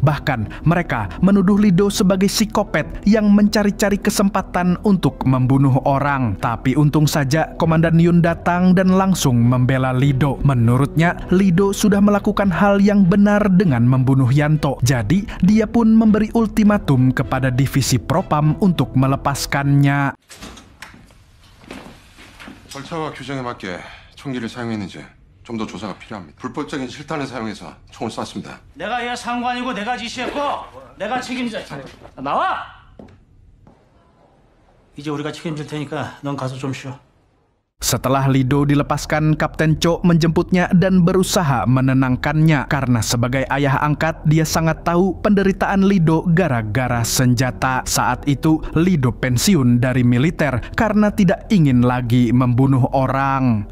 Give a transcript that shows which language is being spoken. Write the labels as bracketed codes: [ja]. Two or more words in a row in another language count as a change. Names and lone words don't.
[id] Bahkan, mereka menuduh Lido sebagai psikopat yang mencari-cari kesempatan untuk membunuh orang. Tapi untung saja Komandan Yun datang dan langsung membela Lido. Menurutnya, Lido sudah melakukan hal yang benar dengan membunuh Yanto. Jadi, dia pun memberi ultimatum kepada divisi propam untuk melepaskannya. [ko] 절차와 규정에 맞게 총기를 사용했는지 좀 더 조사가 필요합니다. 불법적인 실탄을 사용해서 총을 쐈습니다. 내가 얘 상관이고 내가 지시했고 내가 책임져. 나와! 이제 우리가 책임질 테니까 넌 가서 좀 쉬어. [id] Setelah Lido dilepaskan, Kapten Cho menjemputnya dan berusaha menenangkannya karena sebagai ayah angkat dia sangat tahu penderitaan Lido gara-gara senjata. Saat itu Lido pensiun dari militer karena tidak ingin lagi membunuh orang.